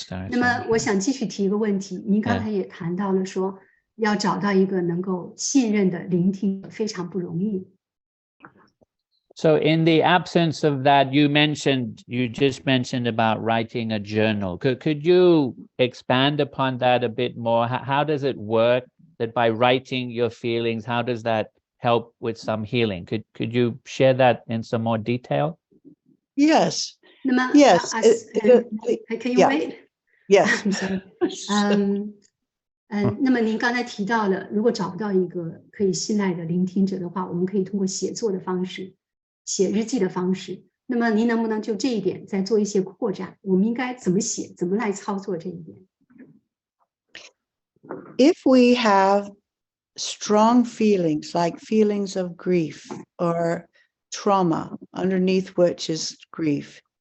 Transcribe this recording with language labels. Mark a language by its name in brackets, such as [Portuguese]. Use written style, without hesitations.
[Chinese] 那么我想继续提一个问题，您刚才也谈到了说，要找到一个能够信任的聆听者非常不容易。 [English] So in the absence of that, you just mentioned about writing a journal. Could you expand upon that a bit more? How does it work that by writing your feelings, how does that help with some healing? Could you share that in some more detail? Yes. Yes. Can you wait? Yes. I'm sorry. [Chinese] 那么您刚才提到了，如果找不到一个可以信赖的聆听者的话，我们可以通过写作的方式，写日记的方式。那么您能不能就这一点再做一些扩展？我们应该怎么写，怎么来操作这一点？ [English] If we have strong feelings, like feelings of grief or trauma, underneath which is grief.